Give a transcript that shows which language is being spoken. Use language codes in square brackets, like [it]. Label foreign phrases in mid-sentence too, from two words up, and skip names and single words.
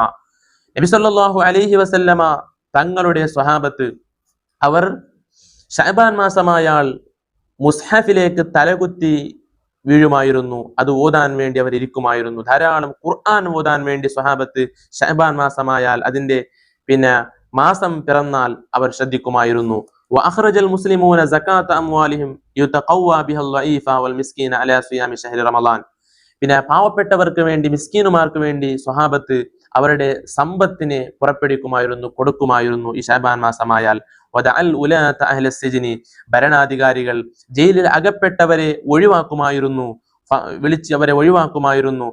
[ml] നബി [ar] صلى الله عليه وسلم [ml] തങ്ങളുടെ സ്വഹാബത്ത് അവർ ശഅബാൻ മാസമായാൽ മുസ്ഹഫിലേക്ക് തലകുത്തി വീഴുമായിരുന്നു. അത് ഓതാൻ വേണ്ടി അവർ ഇരിക്കുമായിരുന്നു. ധാരാളം ഖുർആൻ ഓതാൻ വേണ്ടി സ്വഹാബത്ത് ശഅബാൻ മാസമായാൽ അതിന്റെ പിന്നെ മാസം പിറന്നാൽ അവർ ശ്രദ്ധിക്കുമായിരുന്നു. [ar] وأخرج المسلمون زكاة أموالهم يتقوى بها الضعيف والمسكين على صيام شهر رمضان. [ml] പിന്നെ പാവപ്പെട്ടവർക്ക് വേണ്ടി, മിസ്കീനുമാർക്ക് വേണ്ടി സ്വഹാബത്ത് അവരുടെ സമ്പത്തിനെ പുറപ്പെടുവിക്കുമായിരുന്നു, കൊടുക്കുമായിരുന്നു ഈ ശഅബാൻ മാസമായാൽ. [ar] ودعا الولاة أهل السجن, [ml] ഭരണാധികാരികൾ ജയിലിൽ അകപ്പെട്ടവരെ ഒഴിവാക്കുമായിരുന്നു, വിളിച്ച് അവരെ ഒഴിവാക്കുമായിരുന്നു.